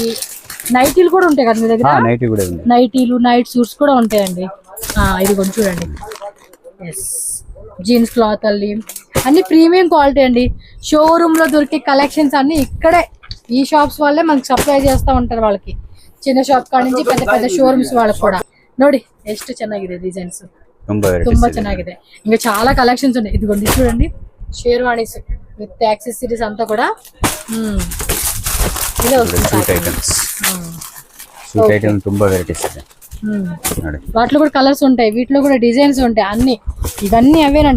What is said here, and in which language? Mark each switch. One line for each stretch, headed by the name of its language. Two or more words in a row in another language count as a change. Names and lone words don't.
Telugu: నైటీలు కూడా ఉంటాయి కదా మీ దగ్గర. నైటీలు,
English: night suits
Telugu: కూడా ఉంటాయండి. ఇది కొంచెం చూడండి.
English: yes, jeans cloth
Telugu: అన్ని
English: premium quality
Telugu: అండి. షోరూమ్ లో దొరికే కలెక్షన్స్ అన్ని ఇక్కడే ఈ షాప్స్ వాళ్ళే మనకి సప్లై చేస్తూ ఉంటారు. వాళ్ళకి చిన్న షాప్ ಕಾಡ నుంచి పెద్ద షోరూమ్స్ వాళ్ళకి కూడా.
Kannada: ನೋಡಿ ಎಷ್ಟು ಚೆನ್ನಾಗಿದೆ ಡಿಸೈನ್ಸ್, ತುಂಬಾ ಚೆನ್ನಾಗಿದೆ.
Telugu: ఇంకా చాలా కలెక్షన్స్ ఉన్నాయి. ఇదిగోండి చూడండి,
English: sherwanis with accessories
Telugu: అంతా కూడా ఇదే వస్తుంది. వాటిలో కూడా కలర్స్ ఉంటాయి, వీటిలో కూడా డిజైన్స్ ఉంటాయి. అన్ని ఇవన్నీ అవేనండి.